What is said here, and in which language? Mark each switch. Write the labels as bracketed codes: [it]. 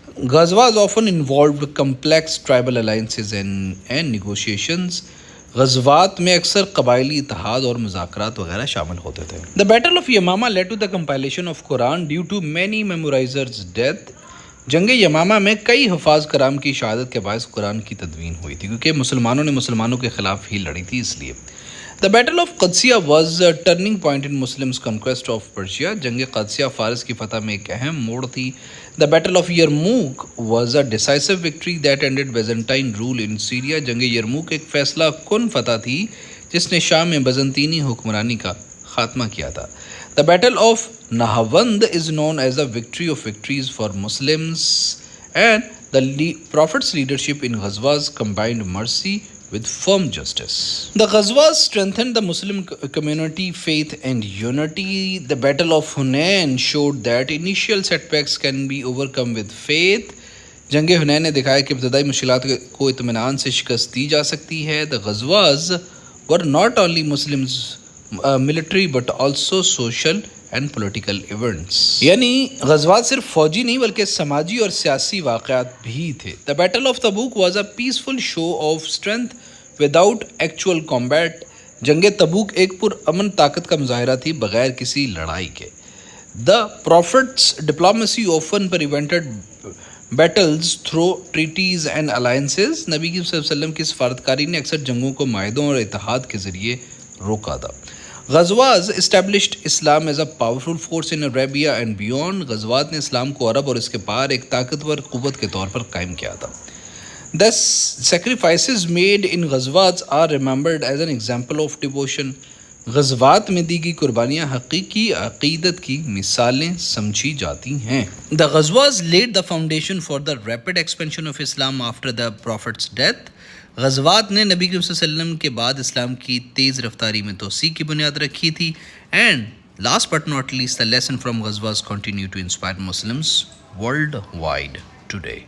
[en] Ghazwat often involved complex tribal alliances and negotiations. [ur] غزوات میں اکثر قبائلی اتحاد اور مذاکرات وغیرہ شامل ہوتے تھے. [en] The Battle of Yamama led to the compilation of Quran due to many memorizers' death. [ur] جنگ یمامہ میں کئی حفاظ کرام کی شہادت کے باعث قرآن کی تدوین ہوئی تھی، کیونکہ مسلمانوں نے مسلمانوں کے خلاف ہی لڑی تھی اس لیے. [en] The Battle of Qadisiyah was a turning point in Muslims' conquest of Persia. [ur] جنگ قادسیہ فارس کی فتح میں ایک اہم موڑ تھی. [en] The Battle of Yarmouk was a decisive victory that ended Byzantine rule in Syria. [ur] جنگ یرموک ایک فیصلہ کن فتح تھی جس نے شام میں بزنطینی حکمرانی کا خاتمہ کیا تھا. [en] The Battle of Nahawand is known as the victory of victories for Muslims, and the Prophet's leadership in Ghazwas combined mercy with firm justice. The Ghazwas strengthened the Muslim community, faith and unity. The Battle of Hunain showed that initial setbacks can be overcome with faith. [ur] جنگ حنین نے دکھایا کہ ابتدائی مشکلات کو اطمینان سے شکست دی جا سکتی ہے. [en] The Ghazwas were not only Muslims military but also social and political events. [ur] یعنی غزوات صرف فوجی نہیں بلکہ سماجی اور سیاسی واقعات بھی تھے. [en] The Battle of Tabuk was a peaceful show of strength without actual combat. [ur] جنگ تبوک ایک پرامن طاقت کا مظاہرہ تھی بغیر کسی لڑائی کے. [en] The Prophet's diplomacy often prevented battles through treaties and alliances. [ur] نبی صلی اللہ علیہ وسلم کی سفارتکاری نے اکثر جنگوں کو معاہدوں اور اتحاد کے ذریعے روکا تھا. [en] Ghazwat established Islam as a powerful force in Arabia and beyond. [ur] غزوات نے اسلام کو عرب اور اس کے پار ایک طاقتور قوت کے طور پر قائم کیا تھا. [en] The sacrifices made in Ghazwat are remembered as an example of devotion. [ur] غزوات میں دی گئی قربانیاں حقیقی عقیدت کی مثالیں سمجھی جاتی ہیں. [en] The Ghazwat laid the foundation for the rapid expansion of Islam after the Prophet's death. [ur] غزوات نے نبی صلی اللہ علیہ وسلم کے بعد اسلام کی تیز رفتاری میں توسیع کی بنیاد رکھی تھی. [en] And last but not least, the lesson from Ghazwat continue to inspire Muslims worldwide today.